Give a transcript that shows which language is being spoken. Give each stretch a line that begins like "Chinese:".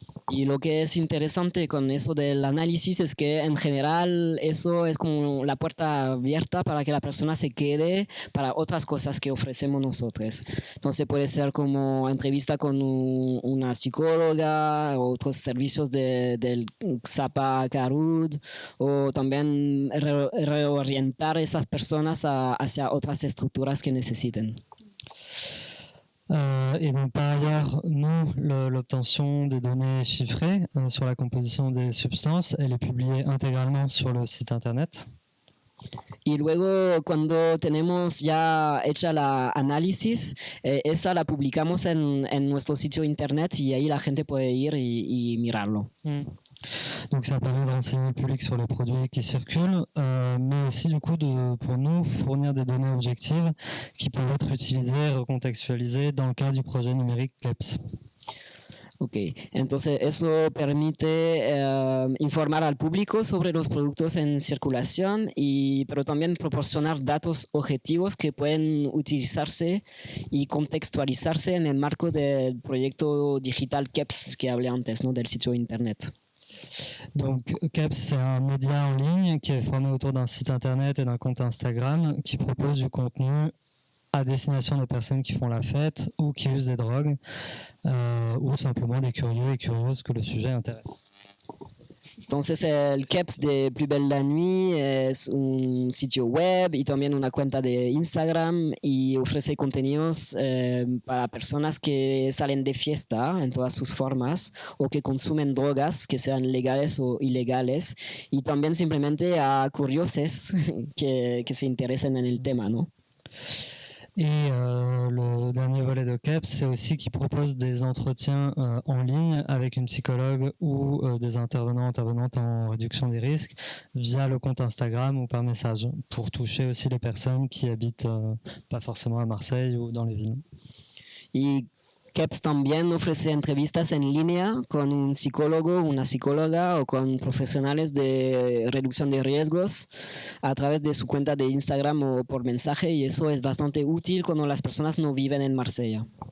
Spanish: Y lo que es interesante con eso del análisis es que en general eso es como la puerta abierta para que la persona se quede para otras cosas que ofrecemos nosotros. Entonces puede ser como entrevista con una psicóloga, otros servicios del XAPA, Carud, o también reorientar a esas personas hacia otras estructuras que necesiten.
French: Et donc par ailleurs, nous, l'obtention des données chiffrées sur la composition des substances, elle est publiée intégralement sur le site internet.
Spanish: Y luego cuando tenemos ya hecha la análisis, esa la publicamos en nuestro sitio internet y ahí la gente puede ir y mirarlo.
French: Donc ça permet de renseigner le public sur les produits qui circulent, mais aussi du coup pour nous fournir des données objectives qui peuvent être utilisées, recontextualisées dans le cadre du projet numérique KEPS.
Spanish: Ok, entonces eso permite informar al público sobre los productos en circulación, pero también proporcionar datos objetivos que pueden utilizarse y contextualizarse en el marco del proyecto digital KEPS que hablé antes, ¿no? Del sitio internet.
French: Donc KEPS, c'est un média en ligne qui est formé autour d'un site internet et d'un compte Instagram qui propose du contenu à destination de personnes qui font la fête ou qui usent des drogues ou simplement des curieux et curieuses que le sujet intéresse.
Spanish: Entonces el KEPS de Plus Belle la Nuit es un sitio web y también una cuenta de Instagram y ofrece contenidos para personas que salen de fiesta en todas sus formas o que consumen drogas, que sean legales o ilegales, y también simplemente a curiosos que se interesen en el tema, ¿no?
French: Et le dernier volet de KEPS, c'est aussi qu'il propose des entretiens en ligne avec une psychologue ou des intervenantes en réduction des risques via le compte Instagram ou par message pour toucher aussi les personnes qui habitent pas forcément à Marseille ou dans les villes.
Spanish: Y KEPS también ofrece entrevistas en línea con un psicólogo, una psicóloga o con profesionales de reducción de riesgos a través de su cuenta de Instagram o por mensaje, y eso es bastante útil cuando las personas no viven en Marsella.